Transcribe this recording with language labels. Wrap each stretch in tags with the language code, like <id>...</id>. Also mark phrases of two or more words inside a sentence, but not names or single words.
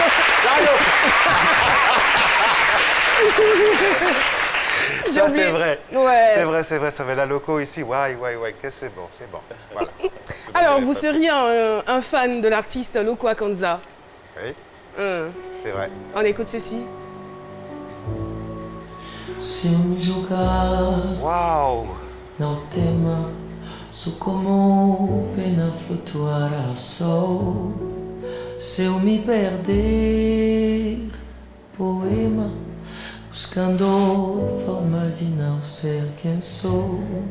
<fr>La loco. Ça, c'est vrai. Ouais. C'est vrai, ça fait la loco ici. Ouais, que c'est bon. Voilà. Alors, vous seriez un fan de l'artiste Loco Akanza? Oui, c'est vrai. On écoute ceci.</fr> <pt>Se eu me jogar</pt> <fr>Waouh.</fr> <pt>no tema, sou como pena flutuar ao sol. Se eu me perder, poema, buscando formas de não ser quem sou.</pt>